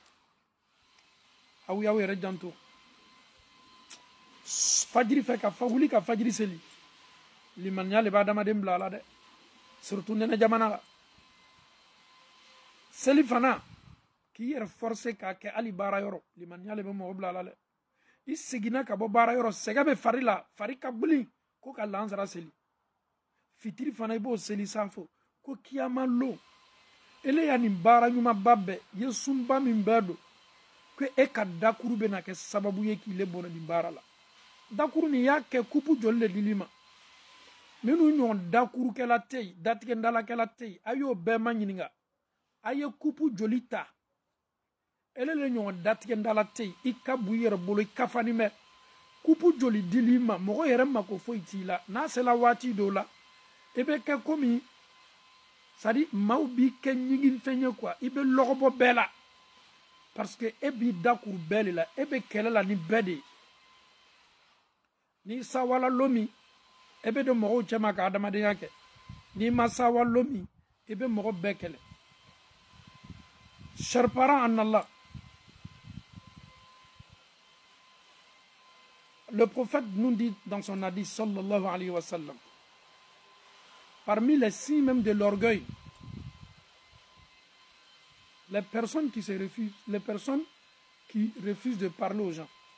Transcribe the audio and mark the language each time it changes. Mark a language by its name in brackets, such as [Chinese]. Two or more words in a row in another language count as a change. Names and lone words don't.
[Bambara] aw y'aw yɛrɛ janto fajiri fɛ ka wuli ka fajiri seli limaniya le b'a adamaden bila a la dɛ surtout nɛnɛ jamana la seli fana k'i yɛrɛ forcer k'a kɛ hali baara yɔrɔ limaniya le bɛ mɔgɔ bila a la dɛ i seginna ka bɔ baara yɔrɔ sɛgɛ bɛ fari la fari ka buli ko ka lansara seli fitiri fana i b'o seli sanfɛ ko kiyama lo ele ya nin baara ɲumanba bɛɛ ye sunba min bɛɛ don ko e ka dakuru bɛna kɛ sababu ye k'i le bɔnɛ nin baara la dakuru nin y'a kɛ kupu joli le dili ma minnu ɲɔgɔn dakurukɛla tɛ yen datigɛndalakɛla tɛ yen a y'o bɛɛ ma ɲininka a ye kupu joli ta ele le ɲɔgɔn datigɛndala tɛ yen i ka bɔ i yɛrɛ bolo i kafanin bɛ kupu joli dili ma mɔgɔ yɛrɛ mako foyi t'i la n'a sela waati dɔw la i bɛ kɛ komi sadi maaw b'i kɛ ɲiginfɛn ye quoi i bɛ lɔgɔbɔ bɛɛ la [French] parce que [Bambara] e b'i dakuru bɛɛ de la e bɛ kɛlɛ la ni bɛɛ de ye n'i sawala lomi e bɛ don mɔgɔw cɛma ka adamadenya kɛ n'i ma sawa lomi i bɛ mɔgɔ bɛɛ kɛlɛ [French] chers parents en Allah, le prophète nous dit dans son hadith [Arabic] sallallahu alayhi wa sallam, [French] parmi les signes même de l'orgueil, les personnes qui refusent de parler aux gens.